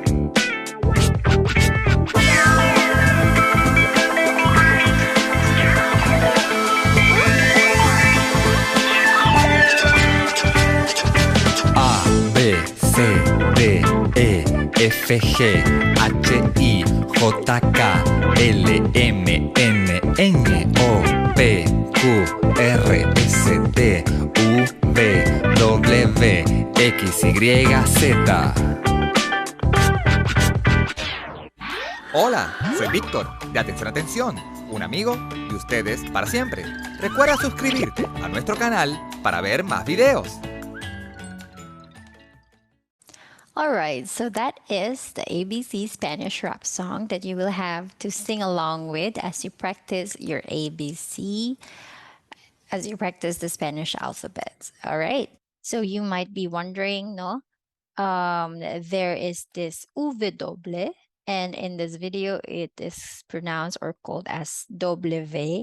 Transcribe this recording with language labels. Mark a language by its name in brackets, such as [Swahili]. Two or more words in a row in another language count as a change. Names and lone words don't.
[Spanish] A, B, C, D, E, F, G, H, I, J, K, L, M, N, Ñ, O, P, Q, R, S, T, U, V, W, X, Y, Z. Hola, soy Víctor, de Atención Atención, un amigo de ustedes para siempre. Recuerda suscribirte a nuestro canal para ver más videos. [English] All right, so that is the ABC Spanish rap song that you will have to sing along with as you practice your ABC, as you practice the Spanish alphabets. All right, so you might be wondering, no? There is this W, and in this video, it is pronounced or called as W.